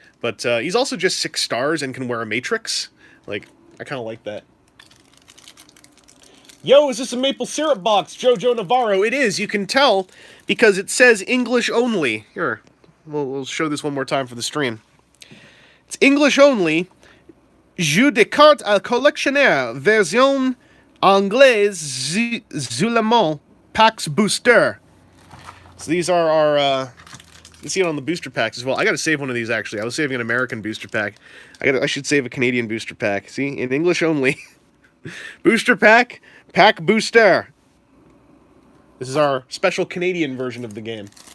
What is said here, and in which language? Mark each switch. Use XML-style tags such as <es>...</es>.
<en>But he's also just 6 stars and can wear a Matrix. Like, I kind of like that. Yo, is this a maple syrup box? Jojo Navarro. It is, you can tell, because it says English only. Here, we'll show this one more time for the stream. It's English only.</en> <fr>Jeu de cartes à collectionneur, version anglaise, Zulamont, Pax Booster.</fr> <en>So these are our, you can see it on the booster packs as well. I gotta save one of these, actually. I was saving an American booster pack. I should save a Canadian booster pack. See, in English only. Booster pack, pack booster. This is our special Canadian version of the game.</en>